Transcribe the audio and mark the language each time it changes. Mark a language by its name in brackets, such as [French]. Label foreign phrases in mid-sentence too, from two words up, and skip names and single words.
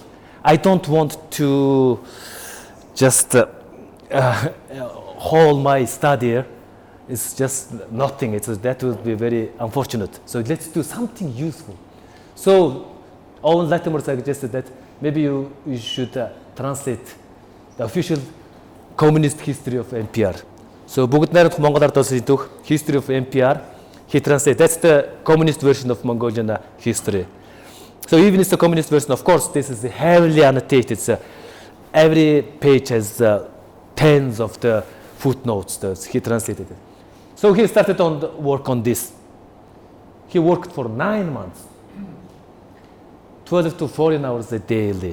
[English] I don't want to just hold my study here. It's just nothing. That would be very unfortunate. So let's do something useful. So Owen Latimer suggested that maybe you should translate the official communist history of NPR. [Mongolian] So бүгд найрамдах монголоор тусах [English] history of NPR. He translated. That's the communist version of Mongolian history. So even it's the communist version, of course, this is heavily annotated. Every page has tens of the footnotes that he translated it. So he started on work on this. He worked for 9 months, 12 to 14 hours a daily.